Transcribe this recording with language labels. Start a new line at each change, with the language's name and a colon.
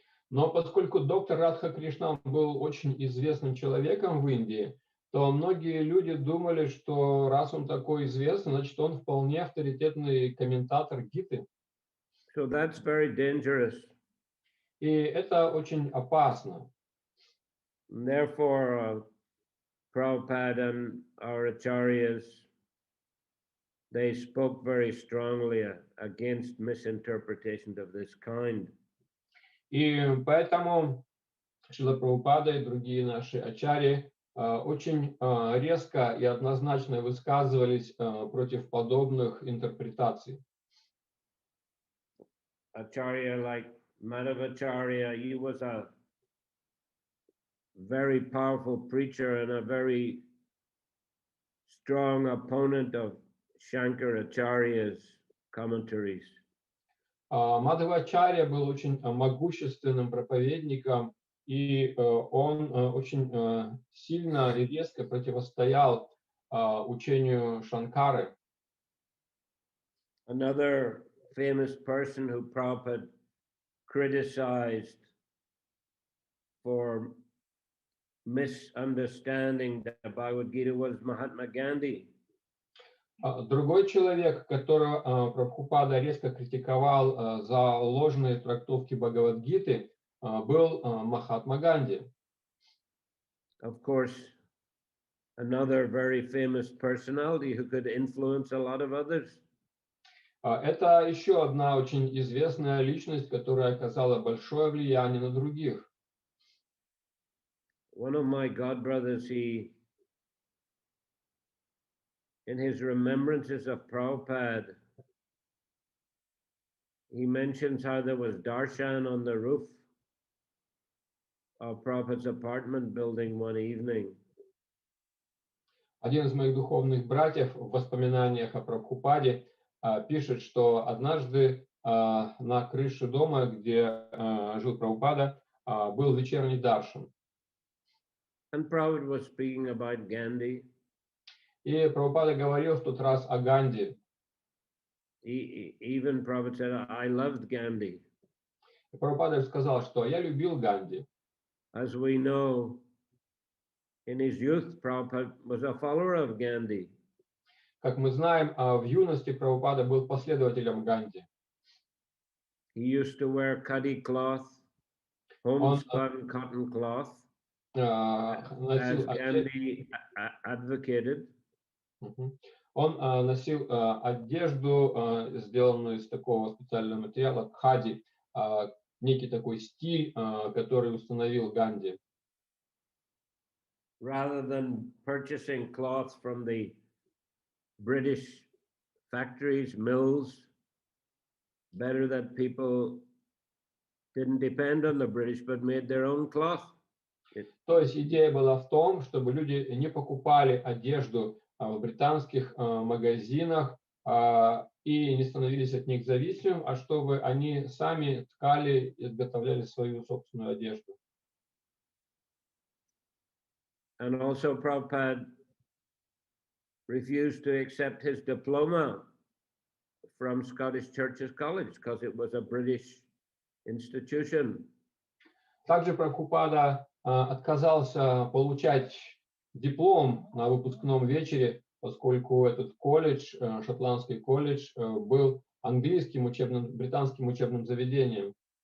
Russian: Но поскольку доктор Радха Кришна был очень известным человеком в Индии, то многие люди думали, что раз он такой известный, значит он вполне авторитетный комментатор Гиты.
English: So that's very dangerous.
Russian: И это очень опасно.
English: And therefore, Prabhupada and our acharyas, they spoke very strongly against misinterpretations of this kind.
Russian: И поэтому Шрила Прабхупада и другие наши ачарьи очень резко и однозначно высказывались против подобных интерпретаций.
English: Acharya like Madhavacharya, he was a very powerful preacher and a very strong opponent of Shankaracharya's commentaries.
Russian: Мадхавачарья был очень могущественным проповедником, и он очень сильно и резко противостоял учению Шанкары.
English: Another famous person who Prabhupada criticized for misunderstanding the Bhagavad Gita was Mahatma Gandhi.
Russian: Другой человек, которого Прабхупада резко критиковал за ложные трактовки Бхагавадгиты, был Махатма Ганди.
English: Of course, another very famous personality who could influence a lot of others.
Russian: Это еще одна очень известная личность, которая оказала большое влияние на других.
English: One of my godbrothers, in his remembrances of Prabhupada, he mentions how there was darshan on the roof of Prabhupada's apartment building one evening.
Russian: Один из моих духовных братьев в воспоминаниях о Прабхупаде пишет, что однажды на крыше дома, где жил Прабхупада, был вечерний даршан.
English: And Prabhupada was speaking about Gandhi.
Russian: И Прабхупада говорил в тот раз о Ганди.
English: Even Prabhupada said, I loved Gandhi.
Russian: И Прабхупада сказал, что я любил Ганди.
English: As we know, in his youth, Prabhupada was a follower of Gandhi.
Russian: Как мы знаем, в юности Прабхупада был последователем Ганди.
English: He used to wear khadi cloth, homespun cotton cloth, as Gandhi advocated.
Russian: Он носил одежду, сделанную из такого специального материала, кхади, некий такой стиль, который установил Ганди.
English: Rather than purchasing cloth from the British factories, mills, better that people didn't depend on the British but made their own cloth.
Russian: То есть идея была в том, чтобы люди не покупали одежду в британских магазинах и не становились от них зависимыми, а чтобы они сами ткали и изготовляли свою собственную одежду.
English: And also Prabhupada refused to accept his diploma from Scottish Churches College because it was a British institution.
Russian: Также Прабхупада отказался получать диплом на выпускном вечере, поскольку этот колледж, шотландский колледж, был английским британским учебным заведениям.